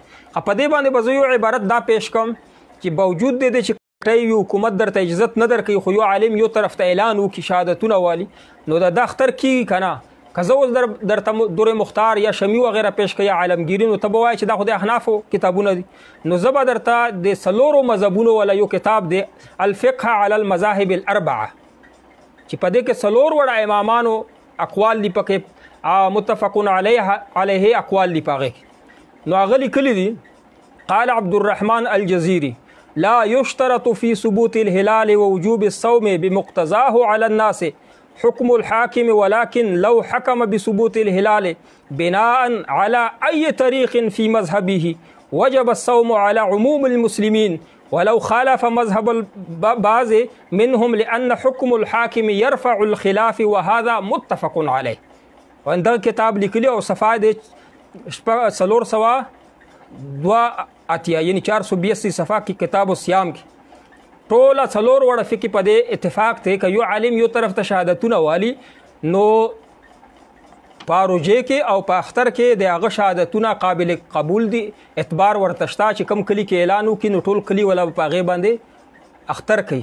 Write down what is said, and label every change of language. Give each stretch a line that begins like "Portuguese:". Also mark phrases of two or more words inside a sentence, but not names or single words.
Pashto: په دې باندې به زه یو عبارت دا پیش کوم چې باوجود دی چې کمیټۍ حکومت درته اجازت نه درکوي خو یو عالم یو طرف ته اعلان وکړي شهادتونه والي نو دا اختر کیږي که نه؟ که زه اوس درته در مختار یا شمی وغیره پیش کړم یا عالمگیري نو ته به وایې چې دا خو د احنافو کتابونه دي. نو زه به درته د 4 مذهبونو والا یو کتاب دی الفقه علی المذاهب الاربعه چې په دې کې 4 وړه امامانو اقوال دي پکې
Arabic: متفق علیه
Pashto: اقوال دي په هغې کې.
Arabic: نو هغه لیکلي دي قال عبد الرحمن الجزيري لا يشترط في ثبوت الهلال ووجوب الصوم بمقتضاه على الناس حكم الحاكم ولكن لو حكم بثبوت الهلال بناء على أي طريق في مذهبه وجب الصوم على عموم المسلمين ولو خالف مذهب بعض منهم لأن حكم الحاكم يرفع الخلاف وهذا متفق عليه.
Pashto: وعند كتاب لیکلی او صفحه د 482 یعنی 482 صفحه کې کتاب الصيام کې ټوله 4 وړه فقې په دې اتفاق دی که یو عالم یو طرف ته شهادتونه والي نو په روژې کې او په اختر کې د هغه شهادتونه قابل قبول دي اعتبار ورته شته چې کم کلي کې اعلان وکړي نو ټول کلي ولا په هغې باندې اختر کوي.